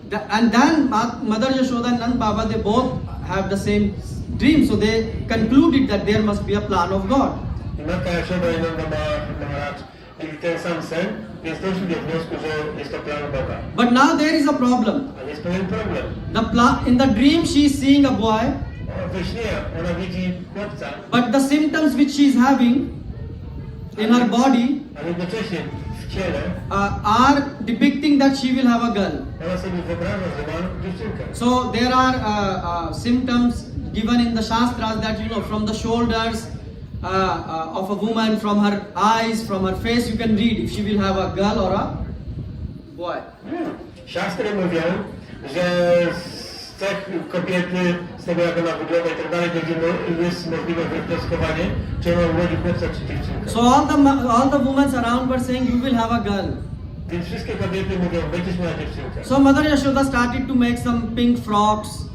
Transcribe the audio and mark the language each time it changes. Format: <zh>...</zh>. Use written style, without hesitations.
<en>And then Mother Yashoda and Nand Baba, they both have the same dream. So they concluded that there must be a plan of God.</en> <pl>I matka Yashoda i Nanda Maharaj mieli ten sam sen, więc doszli do wniosku, że jest to plan Boga.</pl> <en>But now there is a problem.</en> <pl>Ale jest pewien problem.</pl> <en>In the dream, she is seeing a boy,</en> <pl>We śnie ona widzi chłopca,</pl> <en>but the symptoms which she is having in her body</en> <pl>ale jednocześnie w ciele</pl> <en>are depicting that she will have a girl.</en> <pl>ona sobie wyobraża, że ma dziewczynkę.</pl> <en>So there are symptoms given in the Shastras that from the shoulders of a woman, from her eyes, from her face, you can read if she will have a girl or a boy.</en> <pl>Siastry mówią, że z cech kobiety, z tego jak ona wygląda i tak dalej, jest możliwe wywnioskowanie, czy ona urodzi chłopca czy dziewczynkę.</pl> <en>So all the women around were saying you will have a girl.</en> <pl>Więc wszystkie kobiety mówią, będziesz miała dziewczynkę.</pl> <en>So Mother Yashoda started to make some pink frocks.</en>